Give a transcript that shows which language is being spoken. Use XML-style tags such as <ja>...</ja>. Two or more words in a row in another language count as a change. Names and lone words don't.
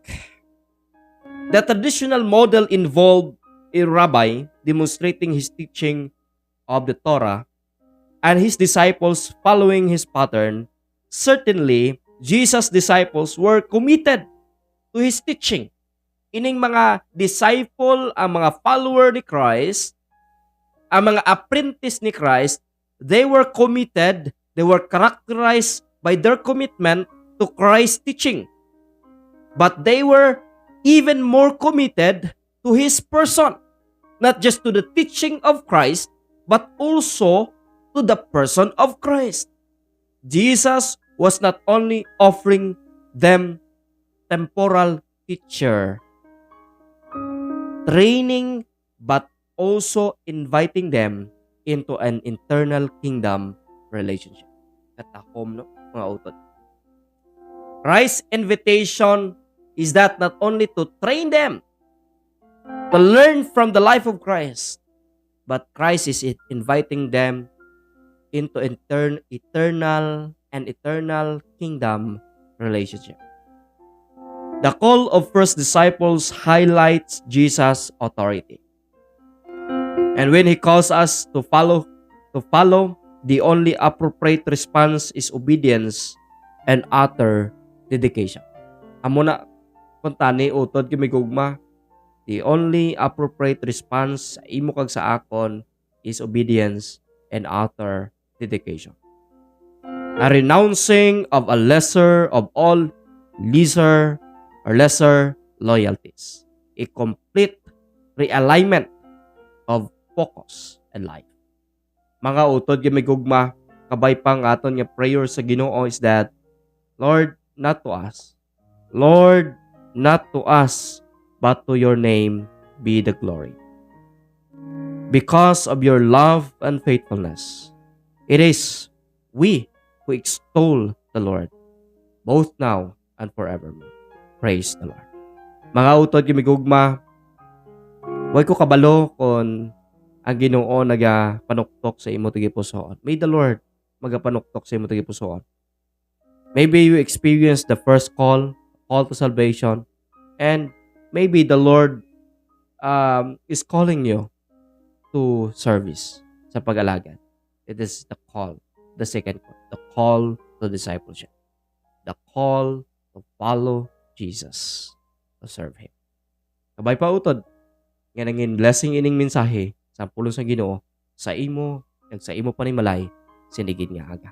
<en>The traditional model involved a rabbi demonstrating his teaching of the Torah and his disciples following his pattern. Certainly, Jesus' disciples were committed to his teaching.</en> <hil>Ining mga disciple, ang mga follower ni Christ, ang mga apprentice ni Christ,</hil> <en>they were committed, they were characterized by their commitment to Christ's teaching. But they were even more committed to His person. Not just to the teaching of Christ, but also to the person of Christ. Jesus was not only offering them temporal teacher training, but also inviting them into an internal kingdom relationship.</en> <hil>Katakom, no? Mga utod.</hil> <en>Christ's invitation is that not only to train them to learn from the life of Christ, but Christ is inviting them into eternal kingdom relationship. The call of first disciples highlights Jesus' authority. And when He calls us to follow, the only appropriate response is obedience and utter dedication.</en> <hil>Amo na kuntani utod kay gugma.</hil> <en>The only appropriate response</en> <hil>sa imo kag sa akon</hil> <en>is obedience and utter dedication. A renouncing of a lesser of all lesser loyalties. A complete realignment of focus and life.</en> <hil>Mga utod kay gugma, kabay pang aton nga prayer sa Ginoo</hil> <en>is that, Lord, not to us. Lord, not to us, but to your name be the glory. Because of your love and faithfulness, it is we who extol the Lord, both now and forevermore. Praise the Lord.</en> <hil>Mga utod gimigugma, way ko kabalo kung ang Ginoo nagapanuktok sa imo tigipusoon.</hil> <en>May the Lord</en> <hil>magapanuktok sa imo tigipusoon.</hil> <en>Maybe you experience the first call to salvation, and maybe the Lord is calling you to service</en> <hil>sa pag-alagad.</hil> <en>It is the call, the second call, the call to discipleship, the call to follow Jesus, to serve Him.</en> <hil>Kabay pa utod, nga nangin blessing ining mensahe sa pulong sa Ginoo sa imo ug sa imo panimalay sinigid nga aga.</hil>